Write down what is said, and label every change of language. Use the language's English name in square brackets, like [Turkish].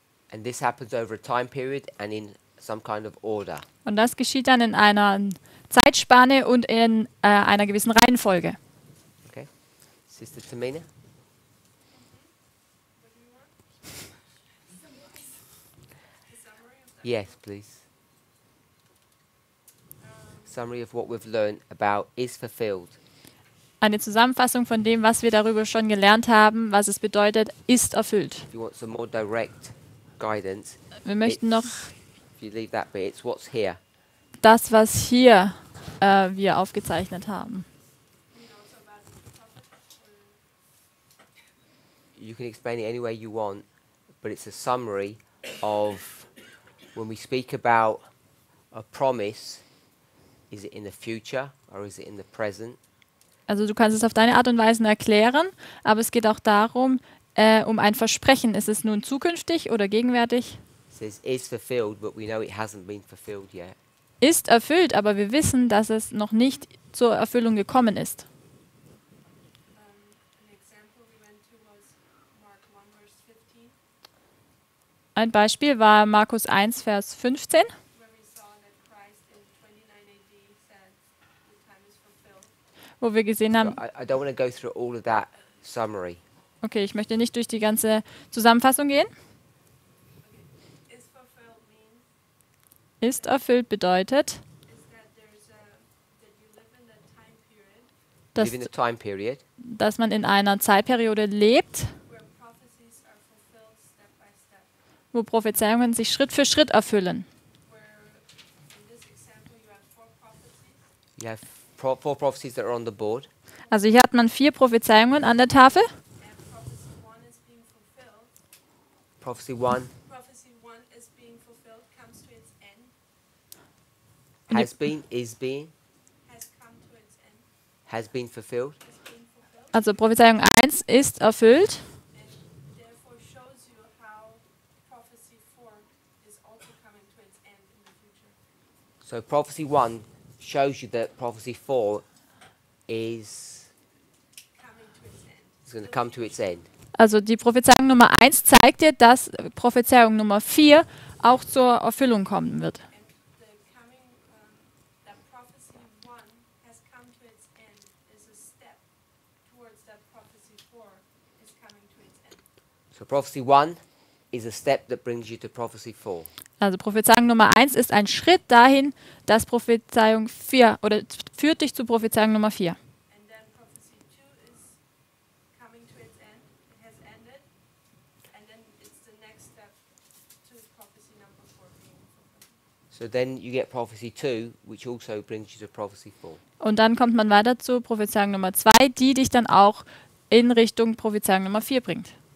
[English] And this happens over a time period and in some kind of order. [German] Und das geschieht dann in einer Zeitspanne und in einer gewissen Reihenfolge. [English] Okay? Sister Tamina? Yes, please. Summary of what we've learned about is fulfilled. [German] Eine Zusammenfassung von dem, was wir darüber schon gelernt haben, was es bedeutet, ist erfüllt. [English] If you want some more direct guidance, [German] Wir möchten noch [English] if you leave that bit, it's what's here. [German] das, was hier wir aufgezeichnet haben. [English] you can explain it any way you want, but it's a summary of when we speak about a promise, is it in the future or is it in the present? [German] Also du kannst es auf deine Art und Weise erklären, aber es geht auch darum, um ein Versprechen. Ist es nun zukünftig oder gegenwärtig? [English] It says is fulfilled, but we know it hasn't been fulfilled yet. [German] Ist erfüllt, aber wir wissen, dass es noch nicht zur Erfüllung gekommen ist. [English] An example we went to was Mark 1 verse 15, [German] Ein Beispiel war Markus 1, Vers 15, [English] where we saw that Christ in 29 AD said the time is fulfilled. [German] wo wir gesehen [English] So [German] haben, [English] I don't want to go through all of that summary. [German] okay, ich möchte nicht durch die ganze Zusammenfassung gehen. [English] Okay. Is fulfilled means [German] Ist erfüllt bedeutet, [English] is that that you live in that time period [German] dass, [English] Live in a time period [German] dass man in einer Zeitperiode lebt, [English] where prophecies are fulfilled step by step. [German] wo Prophezeiungen sich Schritt für Schritt erfüllen. [English] Where in this example you have 4 prophecies, you have four prophecies that are on the board. [German] Also hier hat man 4 Prophezeiungen an der Tafel. [English] and prophecy 1 is being fulfilled. Prophecy 1 Prophecy 1 is being fulfilled, comes to its end, has been, is being, has come to its end, has been fulfilled. is being fulfilled, [German] Also Prophezeiung 1 ist erfüllt. [English] and therefore shows you how prophecy 4 is also coming to its end in the future. So prophecy 1 shows you that prophecy 4 is Coming to its end. going to come to its end. [German] Also die Prophezeiung Nummer 1 zeigt dir, dass Prophezeiung Nummer 4 auch zur Erfüllung kommen wird. [English] And the coming, that prophecy 1 has come to its end is a step towards that prophecy 4 is coming to its end. So prophecy 1 is a step that brings you to prophecy 4. [German] Also Prophezeiung Nummer 1 ist ein Schritt dahin, dass Prophezeiung 4 oder führt dich zu Prophezeiung Nummer 4. [English] And then prophecy 2 is coming to its end, it has ended, and then it's the next step to prophecy number 4 being fulfilled. So then you get prophecy 2, which also brings you to prophecy 4. [German] Und dann kommt man weiter zu Prophezeiung Nummer 2, die dich dann auch in Richtung Prophezeiung Nummer 4 bringt.